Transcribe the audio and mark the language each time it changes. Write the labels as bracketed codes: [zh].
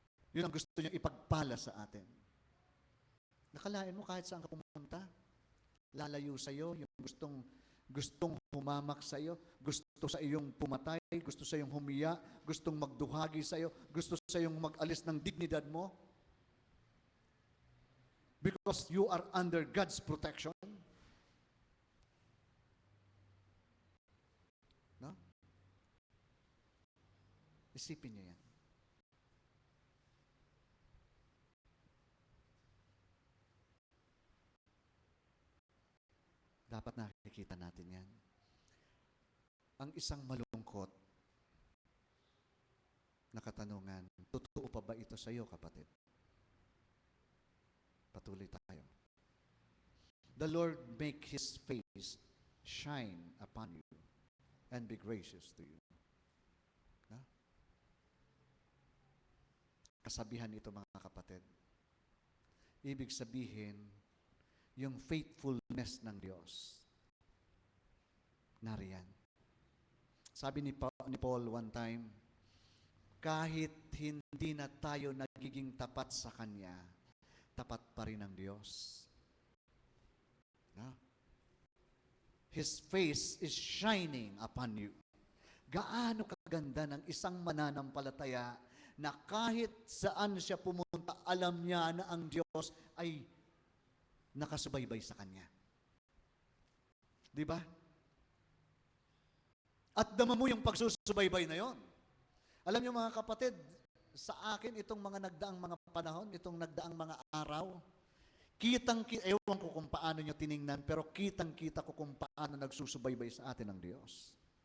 [tl] Yun ang gusto niyang ipagpala sa atin. Nakalain mo kahit saan ka pumunta, lalayo sa iyo, yung gustong humamak sa iyo, gusto sa iyong pumatay, gusto sa iyong humiya, gustong magduhagi sa iyo, gusto sa iyong mag-alis ng dignidad mo. [en] Because you are under God's protection. No? [tl] Isipin niyo yan. Dapat nakikita natin yan. Ang isang malungkot na katanungan, totoo pa ba ito sa iyo, kapatid? Patuloy tayo. [en] The Lord make His face shine upon you and be gracious to you. [tl] Na? Kasabihan ito, mga kapatid. Ibig sabihin, yung faithfulness ng Diyos. Nariyan. Sabi ni Paul one time, kahit hindi na tayo nagiging tapat sa Kanya, tapat pa rin ang Diyos. No? [en] His face is shining upon you. [tl] Gaano kaganda ng isang mananampalataya na kahit saan siya pumunta, alam niya na ang Diyos ay nakasubaybay sa Kanya. Di ba? At dama mo yung pagsusubaybay na yon. Alam niyo mga kapatid, sa akin itong mga nagdaang mga panahon, itong nagdaang mga araw, ewan ko kung paano nyo tiningnan, pero kitang-kita ko kung paano nagsusubaybay sa atin ang Diyos.